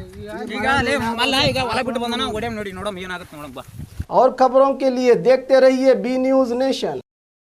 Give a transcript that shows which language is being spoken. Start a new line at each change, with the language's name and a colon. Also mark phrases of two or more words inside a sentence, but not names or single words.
Kannada: ಈಗ ಲೇ ಮಲ್ಲ ಈಗ ಹೊಲ ಬಿಟ್ಟು ಬಂದನ ಓಡ್ಯಾಮ್ ನೋಡಿ ನೋಡಮ್ ಏನಾಗುತ್ತೆ ನೋಡಮ್ ಬಾ
Hindi: और खबरों के लिए देखते रहिए बी न्यूज़ नेशन।